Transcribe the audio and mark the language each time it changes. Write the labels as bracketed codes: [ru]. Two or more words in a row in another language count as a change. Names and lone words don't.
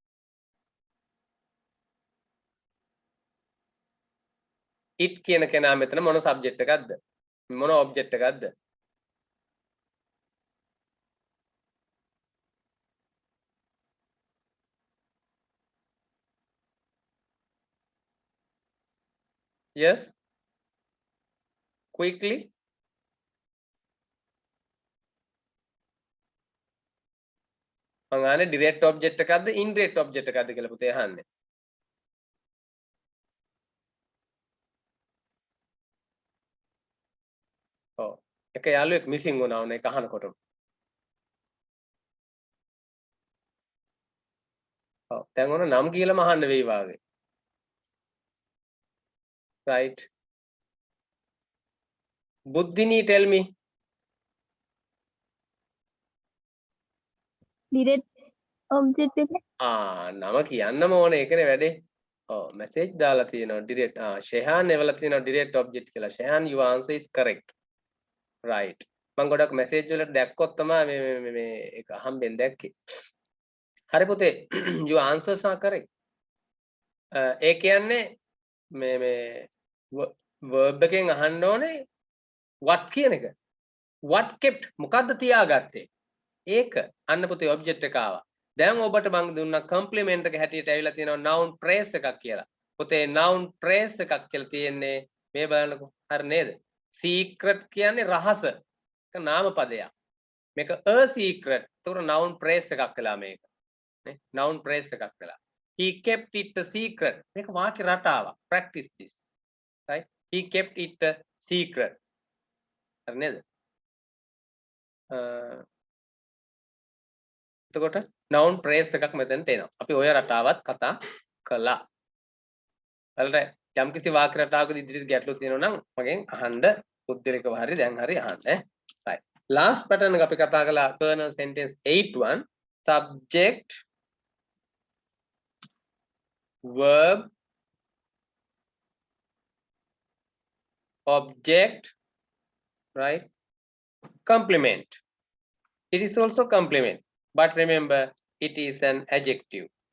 [si] it කියන කෙනා මෙතන මොන subject එකක්ද? මොන object එකක්ද? [en] Yes, quickly. [si] මං අහන්නේ [en] direct object [si] එකක්ද [en] indirect object [si] එකක්ද කියලා පුතේ අහන්නේ. ඔව්. එක යාළුවෙක් මිසින් වුණා ඕන එක අහනකොටම. ඔව්. දැන් ඕන නම් කියලාම අහන්න වෙයි වාගේ. [en] Right. Buddhini, tell me. direct object එක [si] නම කියන්නම ඕනේ ඒකනේ වැඩේ. ඔව් message දාලා තියෙනවා direct. ෂෙහාන් එවලා තියෙනවා [en] direct object [si] කියලා. ෂෙහාන් [en] your answer is correct. Right. [si] මම ගොඩක් message වලට දැක්කොත් තමයි මේ ඒක හම්බෙන් දැක්කේ. හරි පුතේ [en] your answers are correct. [si] ඒ කියන්නේ මේ verb එකෙන් අහන්න ඕනේ what කියන එක. [en] what kept [si] මොකද්ද තියාගත්තේ? ඒක අන්න පුතේ object එක ආවා. දැන් ඔබට මම දුන්නා complement එක හැටියට ඇවිල්ලා තියෙනවා [en] noun phrase [si] එකක් කියලා. පුතේ [en] noun phrase [si] එකක් කියලා තියෙන්නේ මේ බලන්නකෝ. හරි නේද? secret කියන්නේ රහස. ඒක නාම පදයක්. මේක [en] a secret. [si] ඒතකොට [en] noun phrase [si] එකක් වෙලා මේක. නේ? [en] noun phrase [si] එකක් වෙලා. [en] He kept it a secret. [si] මේක වාක්‍ය රටාවක්. [en] Practice this. Right? He kept it a secret. [si] හරි නේද? එතකොට [en] noun phrase [si] එකක් මෙතන තේනවා. අපි ඔය රටාවත් කතා කළා. හරිද? යම්කිසි වාක්‍ය රටාවකදී ඉදිරියට ගැටලු තියෙනවා නම් මගෙන් අහන්න පුද්ගලිකව හරි දැන් හරි අහන්න. [en] Right. Last pattern [si] එක අපි කතා කළා [en] kernel sentence 8:1 subject verb object, right? Complement. It is also complement, but remember it is an adjective.